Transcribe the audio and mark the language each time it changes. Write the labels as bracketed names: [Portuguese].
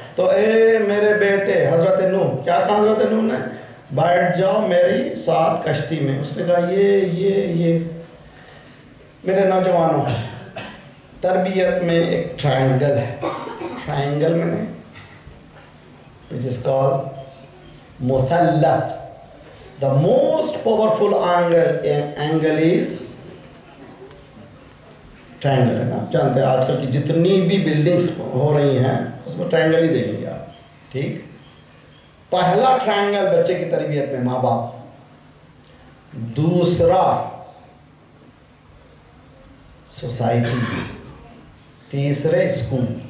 [Urdu] تو اے میرے بیٹے, حضرت نوح, کیا کہا حضرت نوح نے؟ بیٹھ جاؤ میری ساتھ کشتی میں. اس نے کہا یہ میرے نوجوانوں, تربیت میں ایک ٹرائنگل ہے. ٹرائنگل میں نے [English] which is called [Urdu] مثلث. [English] The most powerful angle is triangle [Urdu] ہے نا. جانتے ہیں آج کل کی جتنی بھی بلڈنگز ہو رہی ہیں اس میں ٹرائنگل ہی دیکھیں گے آپ. ٹھیک, پہلا ٹرائنگل بچے کی تربیت میں ماں باپ, دوسرا سوسائٹی, تیسرے اسکول.